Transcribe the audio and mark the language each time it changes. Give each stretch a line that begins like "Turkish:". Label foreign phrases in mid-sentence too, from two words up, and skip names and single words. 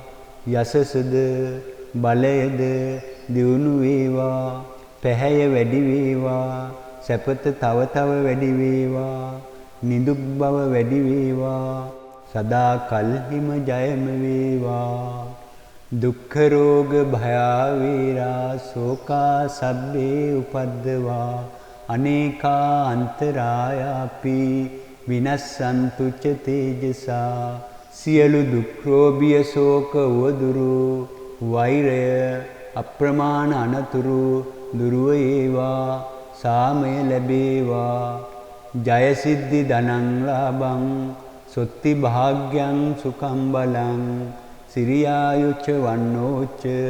Sinhala: යසසද බලයද දියුණු වේවා පැහැය වැඩි වේවා සැපත තව තව වැඩි වේවා නිදුක් බව වැඩි වේවා සදා කල්හිම ජයම වේවා
Pali: දුක්ඛ රෝග භයා වේරා ශෝකා සබ්බේ උපද්දවා අනේකා අන්තරායාපි විනස්සන්තු ච තේජසා
Sinhala: සියලු දුක් රෝගිය ශෝක වදුරු වෛරය අප්‍රමාණ අනතුරු දුරු වේවා සාමය ලැබේවා
Pali: ජය සිද්ධි ධනං ලාභං සොත්ති භාග්‍යං සුඛං බලං සිරියායුච්ච වන්නෝච්ච